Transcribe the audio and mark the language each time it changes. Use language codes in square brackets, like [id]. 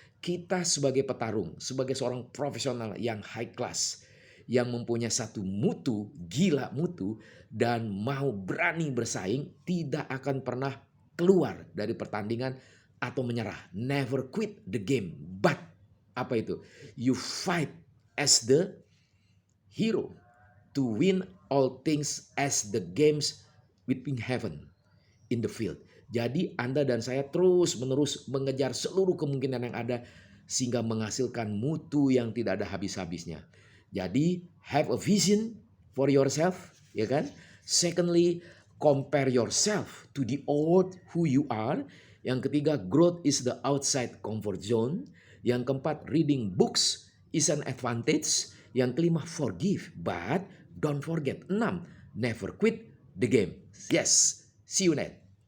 [id] Kita sebagai petarung, sebagai seorang profesional yang high class, yang mempunyai satu mutu, gila mutu, dan mau berani bersaing, tidak akan pernah keluar dari pertandingan atau menyerah. [en] Never quit the game. But [id] apa itu? [en] You fight as the hero to win all things as the games between heaven in the field. [id] Jadi Anda dan saya terus menerus mengejar seluruh kemungkinan yang ada sehingga menghasilkan mutu yang tidak ada habis-habisnya. Jadi [en] have a vision for yourself, [id] ya kan? [en] Secondly, compare yourself to the old who you are. [id] Yang ketiga, [en] growth is the outside comfort zone. [id] Yang keempat, [en] reading books is an advantage. [id] Yang kelima, [en] forgive but don't forget. 6, never quit the game. Yes, see you next.